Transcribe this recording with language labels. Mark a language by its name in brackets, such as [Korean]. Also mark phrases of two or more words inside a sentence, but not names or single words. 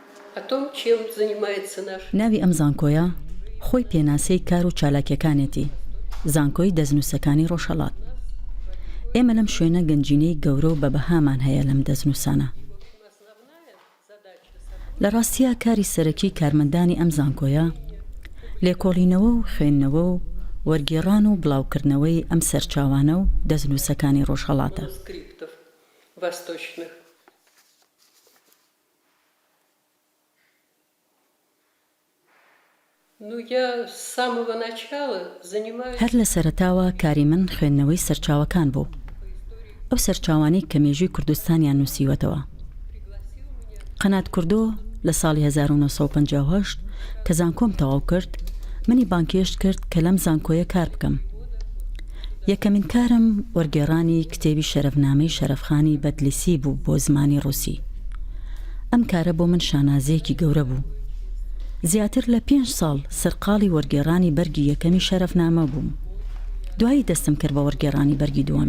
[Russian] о том, чем занимается наш. [Central Kurdish] ناوی ئەم زانکۆیە خۆی پێناسەی کار و چالاکیەکانێتی زانکۆی دەستنووسەکانی ڕۆژهەڵات. ئێمە لەم شوێنە گەنجینەی گەورە و بەبەهامان هەیە لەم دەستنووسانە. لە ڕاستیە کاری سەرەکی کارمەندانی ئەم زانکۆیە لێکۆڵینەوە و خوێندنەوە و وەرگێڕان و بڵاوکردنەوەی ئەم سەرچاوانە و دەستنووسەکانی ڕۆژهەڵاتە. [Russian] Манускриптов восточных. Ну, я с самого начала занимаюсь... [Central Kurdish] هەر لە سەرەتاوە کاری من خوێندنەوەی سەرچاوەکان بوو. ئەو سەرچاوانەی کە مێژووی کوردستانیان نووسیوەتەوە. قەنات کوردۆ لە ساڵی 1950 کە زانکۆم تەواو کرد منی بانکێشت کرد کە لەم زانکۆیە کار بکەم. یەکەمین کارم وەرگێڕانی کتێبی شەرەفنامەی شەرەفخانی بەدلیسی بوو بۆ زمانی ڕووسی. ئەم کارە بۆ من شانازەیەکی گەورە بوو. زیاتر لە 5 ساڵ سەرقاڵی وەرگێڕانی بەرگی یەکەمی شەرەفنامە بووم. دوایی دەستم کرد بە وەرگێڕانی بەرگی دووەمی.